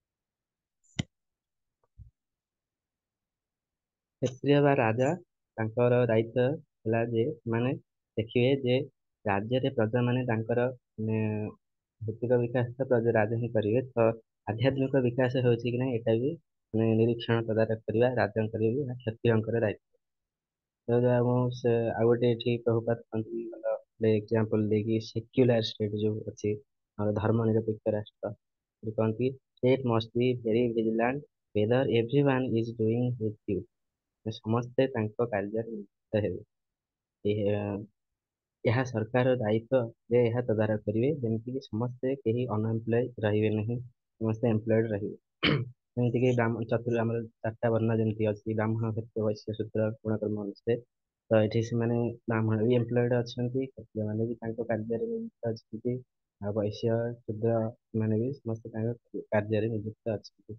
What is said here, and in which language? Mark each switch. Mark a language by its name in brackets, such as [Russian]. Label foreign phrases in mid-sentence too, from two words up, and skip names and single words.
[Odia] କ୍ଷତ୍ରିୟ ବା ରାଜା ତାଙ୍କର ଦାୟିତ୍ୱ ହେଲା ଯେ ସେମାନେ ଦେଖିବେ ଯେ ରାଜ୍ୟରେ ପ୍ରଜାମାନେ ତାଙ୍କର ମାନେ ଭୌତିକ ବିକାଶ ତ ରାଜା ହିଁ କରିବେ, ତ ଆଧ୍ୟାତ୍ମିକ ବିକାଶ ହେଉଛି କି ନାହିଁ ଏଟା ବି ମାନେ ନିରୀକ୍ଷଣ ତଦାରଖ କରିବା ରାଜାଙ୍କର ବି କ୍ଷତ୍ରିୟଙ୍କର ଦାୟିତ୍ୱ। ତ ଆଉ ଗୋଟେ ଏଠି ପ୍ରଭୁପାତ କହନ୍ତି ଭଲ ଏକ୍ଜାମ୍ପଲ ଦେଇକି [English] secular state [Odia] ଯୋଉ ଅଛି ଆମର ଧର୍ମ ନିରପେକ୍ଷ ରାଷ୍ଟ୍ର, ସେ କହନ୍ତି [English] state must be very vigilant whether everyone is doing his due, [Odia] ସମସ୍ତେ ତାଙ୍କ କାର୍ଯ୍ୟରେ ନିୟୋଜିତ ହେବେ। ଏ- ଏହା ସରକାର ଦାୟିତ୍ୱ ଯେ ଏହା ତଦାରଖ କରିବେ ଯେମିତିକି ସମସ୍ତେ କେହି ଅନଏମ୍ପ୍ଲୟ ରହିବେ ନାହିଁ, ସମସ୍ତେ ଏମ୍ପ୍ଲଏଡ୍ ରହିବେ। ଯେମିତିକି ଆମର ଚାରିଟା ବର୍ଣ୍ଣ ଯେମିତି ଅଛି ବ୍ରାହ୍ମଣ, କ୍ଷତ୍ରିୟ, ବୈଶ୍ୟ, ଶୂଦ୍ର ଗୁଣକର୍ମ ଅନୁସାରେ, ତ ଏଠି ସେମାନେ ବ୍ରାହ୍ମଣ ବି ଏମ୍ପ୍ଲଏଡ୍ ଅଛନ୍ତି, କ୍ଷତ୍ରିୟମାନେ ବି ତାଙ୍କ କାର୍ଯ୍ୟରେ ନିଯୁକ୍ତ ଅଛନ୍ତି, ଆଉ ବୈଶ୍ୟ ଶୂଦ୍ର ମାନେ ବି ସମସ୍ତେ ତାଙ୍କ କାର୍ଯ୍ୟରେ ନିଯୁକ୍ତ ଅଛନ୍ତି।